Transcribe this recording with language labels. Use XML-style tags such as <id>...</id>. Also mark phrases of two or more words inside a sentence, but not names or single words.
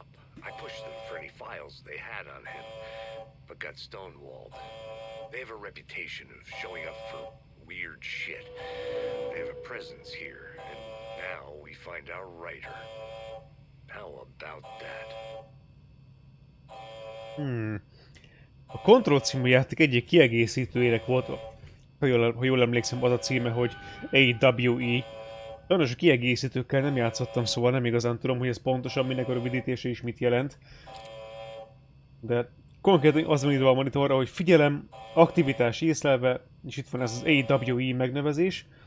<en>I pushed them for any files they had on him, but got stonewalled. They have a reputation of showing up for weird shit. They have a presence here, and now we find our writer. How about that?</en> <hu>A Control című játék egyik kiegészítőjének volt, ha jól emlékszem, az a címe, hogy AWE. Sajnos a kiegészítőkkel nem játszottam, szóval nem igazán tudom, hogy ez pontosan minek a rövidítése és mit jelent. De konkrétan az van írva a monitorra, hogy figyelem, aktivitás észlelve, és itt van ez az AWE megnevezés.</hu>